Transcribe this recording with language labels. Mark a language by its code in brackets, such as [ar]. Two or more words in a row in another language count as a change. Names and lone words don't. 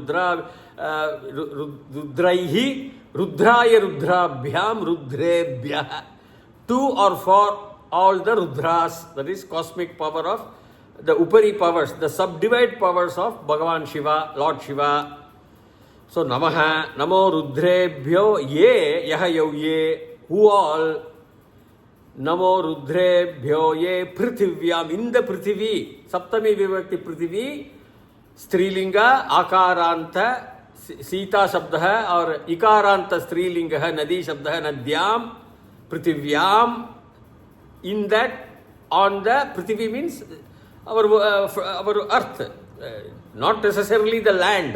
[sa] Rudrena Rudrabhyam Rudraihi Rudraya Rudrabhyam Rudrebhyah. [en] To or for all the Rudras, that is cosmic power of the Upari powers, the subdivide powers of Bhagavan Shiva, Lord Shiva. [sa] So Namaha, Namo Rudrebhyo Ye, Yahayav Ye, [en] who all, [sa] Namo Rudrebhyo Ye Prithivyam, [en] in the [sa] Prithivi, Saptami Vibhakti Prithivi, Strilinga, Akaranta, Sita Shabdaha or Ikaranta Strilinga, Nadi Shabdaha, Nadyam, Prithivyam, [en] in that, on the Prithivi means our earth, not necessarily the land.